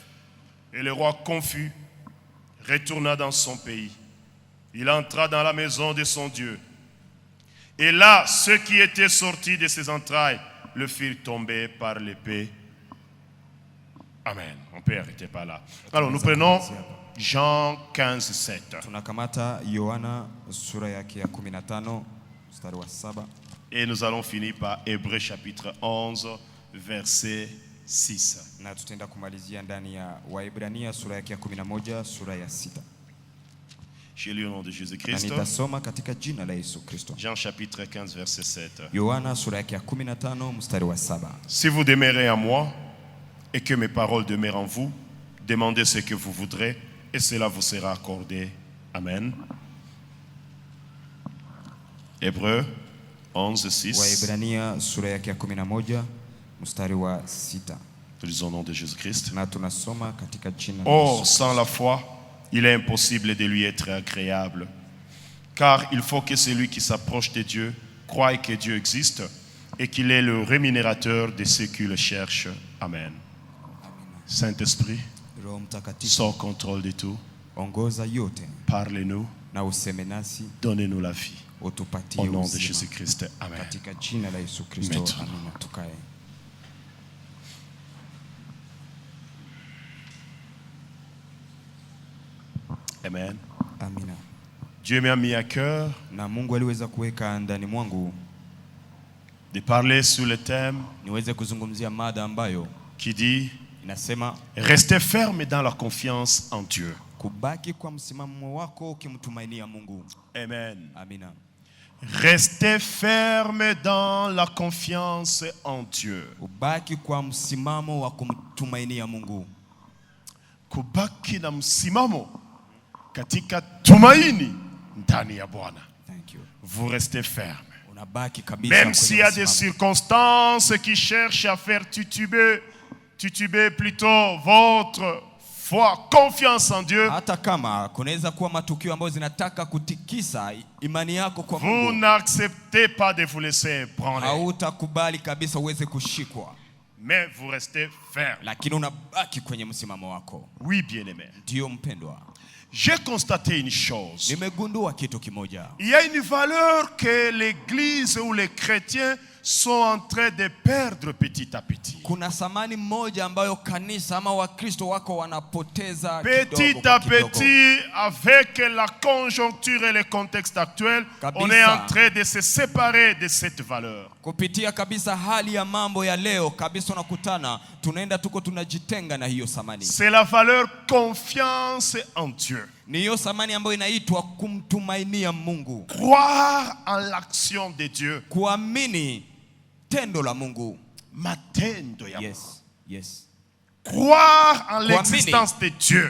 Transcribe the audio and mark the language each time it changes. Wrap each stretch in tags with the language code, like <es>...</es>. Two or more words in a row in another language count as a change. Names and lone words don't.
<fr>Et le roi confus retourna dans son pays. Il entra dans la maison de son Dieu. Et là, ceux qui étaient sortis de ses entrailles le firent tomber par l'épée. Amen. On peut arrêter par là. Alors nous prenons Jean 15, 7.</fr> <sw>Tunakamata Yohana sura yake ya 15 mstari wa 7.</sw> <fr>Et nous allons finir par Hébreux chapitre 11, verset 6.</fr> <sw>Na tutaenda kumalizia ndani ya Waebrania sura yake ya 11 sura ya 6.</sw> <fr>Je lis au nom de</fr> <sw>Na</sw> <fr>Jésus-Christ.</fr> <sw>nitasoma katika jina la Yesu Kristo.</sw> <fr>Jean chapitre 15 verset 7.</fr> <sw>Yohana sura yake ya 15 mstari wa 7.</sw> <fr>Si vous demeurez en moi et que mes paroles demeurent en vous, demandez ce que vous voudrez et cela vous sera accordé. Amen. Hébreux 11, 6.</fr> <sw>Waebrania sura yake ya 11 mstari wa 6.</sw> <fr>Nous lisons au nom de Jésus-Christ.</fr> <sw>Na tunasoma katika jina la</sw> <fr>Or,</fr> <sw>Yesu.</sw> <fr>sans la foi, il est impossible de lui être agréable. Car il faut que celui qui s'approche de Dieu croie que Dieu existe et qu'il est le rémunérateur de ceux qui le cherchent. Amen. Saint-Esprit,</fr> <sw>Roho Mtakatifu,</sw> <fr>sors contrôle de tout.</fr> <sw>ongoza yote</sw> <fr>Parlez-nous,</fr> <sw>na useme nasi,</sw> <fr>donnez-nous la vie.</fr> <sw>utupatie</sw> <fr>Au nom de</fr> <sw>uzima.</sw> <fr>Jésus-Christ. Amen.</fr> <sw>Katika jina la Yesu Kristo. Amen. Amina. Tukae. Amen. Amina.</sw> <fr>Dieu m'a mis à cœur</fr> <sw>Na Mungu aliweza kuweka ndani mwangu</sw> <fr>de parler sur le thème</fr> <sw>niweze kuzungumzia mada ambayo</sw> <fr>qui dit</fr> <sw>inasema</sw> <fr>restez ferme dans la confiance en Dieu.</fr> <sw>kubaki kwa msimamo wako ukimtumainia Mungu. Amen. Amina.</sw> <fr>Restez ferme dans la confiance en Dieu.</fr> <sw>Ubaki kwa msimamo wa kumtumainia Mungu. Kubaki na msimamo katika tumaini ndani ya Bwana.</sw> <en>Thank you.</en> <fr>Vous restez ferme.</fr> <sw>Unabaki kabisa</sw> <fr>Même</fr> <sw>kwenye</sw> <fr>s'il y a des</fr> <sw>msimamo.</sw> <fr>circonstances qui cherchent à faire tituber plutôt votre foi, confiance en Dieu,</fr> <sw>Hata kama kunaweza kuwa matukio ambayo zinataka kutikisa imani yako kwa</sw> <fr>vous</fr> <sw>Mungu,</sw> <fr>n'acceptez pas de vous laisser prendre,</fr> <sw>hautakubali kabisa uweze kushikwa,</sw> <fr>mais vous restez ferme.</fr> <sw>lakini unabaki kwenye msimamo wako.</sw> <fr>Oui, bien-aimé.</fr> <sw>Ndio mpendwa,</sw> <fr>J'ai constaté une chose.</fr> <sw>nimegundua kitu kimoja.</sw> <fr>Il y a une valeur que l'Église ou les chrétiens sont en train de perdre petit à petit.</fr> <sw>Kuna thamani moja ambayo kanisa ama Wakristo wako wanapoteza</sw> <fr>Petit</fr> <sw>kidogo</sw> <fr>à</fr> <sw>kwa kidogo.</sw> <fr>petit, avec la conjoncture et le contexte actuel,</fr> <sw>Kabisa.</sw> <fr>on est en train de se séparer de cette valeur.</fr> <sw>Kupitia kabisa hali ya mambo ya leo kabisa, unakutana tunaenda tuko tunajitenga na hiyo thamani.</sw> <fr>C'est la valeur confiance en Dieu.</fr> <sw>Ni hiyo thamani ambayo inaitwa kumtumainia Mungu,</sw> <fr>Croire en l'action de Dieu.</fr> <sw>kuamini tendo la Mungu. Matendo ya Mungu.</sw> <en>Yes, yes.</en> <fr>Croire en l'existence de Dieu.</fr>